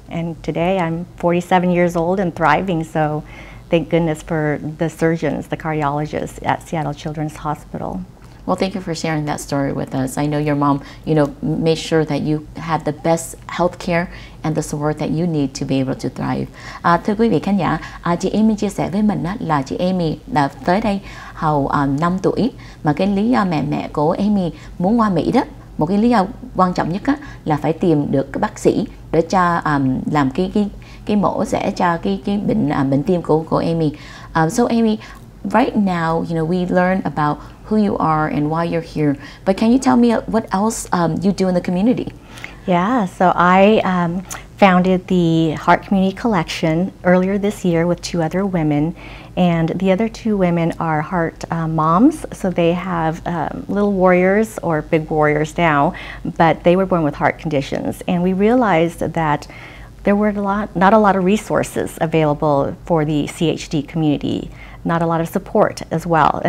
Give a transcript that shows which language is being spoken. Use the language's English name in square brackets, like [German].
[English] And today I'm 47 years old and thriving, so thank goodness for the surgeons, the cardiologists at Seattle Children's Hospital. Well, thank you for sharing that story with us. I know your mom, you know, made sure that you had the best health care and the support that you need to be able to thrive. [Vietnamese] Thưa quý vị khán giả, chị Amy chia sẻ với mình là chị Amy là tới đây hầu 5 tuổi, mà cái lý do mẹ của Amy muốn qua Mỹ đó, một cái lý do quan trọng nhất là phải tìm được cái bác sĩ để cho làm cái mổ sẽ cho cái bệnh tim của Amy. [English] So Amy, right now, you know, we learn about who you are and why you're here, but can you tell me what else you do in the community? Yeah, so I founded the Heart Community Collection earlier this year with 2 other women, and the other 2 women are heart moms, so they have little warriors or big warriors now, but they were born with heart conditions, and we realized that there were not a lot of resources available for the CHD community, not a lot of support as well.